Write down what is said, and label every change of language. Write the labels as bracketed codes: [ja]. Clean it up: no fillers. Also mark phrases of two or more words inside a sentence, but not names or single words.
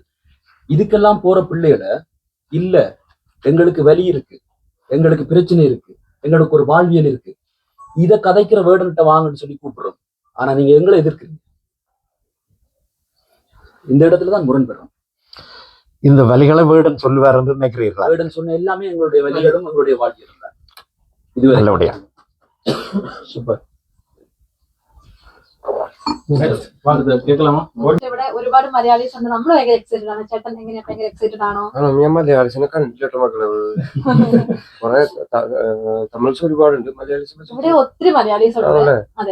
[ta] இதுக்கெல்லாம் போற பிள்ளைகளை இல்ல எங்களுக்கு வலி இருக்கு, எங்களுக்கு பிரச்சனை இருக்கு, எங்களுக்கு ஒரு வாழ்வியல் இருக்கு, இதை கதைக்கிற வேர்டன்கிட்ட வாங்கன்னு சொல்லி கூப்பிடுறோம். ஆனா நீங்க எங்களை எதிர்க்கிறீங்க. இந்த இடத்துலதான் முரண்பெறோம். இந்த வலிகளை வேர்டன் சொல்லுவார் என்று நினைக்கிறீர்களா? வேர்டன் சொன்ன எல்லாமே எங்களுடைய வலிகளும் எங்களுடைய வாழ்வியலும் தான். இது நல்லபடியா சூப்பர். [ml] കേൾക്കലാമോ? ഇവിടെ ഒരുപാട് മലയാളീസ് ഉണ്ട്. നമ്മൾ ഭയങ്കര എക്സൈറ്റഡ് ആണ്. ചേട്ടൻ എങ്ങനെയാ ഭയങ്കര എക്സൈറ്റഡ് ആണോ? ഞാൻ മലയാളീസിനെ കണ്ടിട്ടോ മക്കളെ. കുറെ തമിഴ്സ് ഒരുപാടുണ്ട്, മലയാളീസ് ഇവിടെ ഒത്തിരി മലയാളീസ് ഉണ്ട്. അതെ,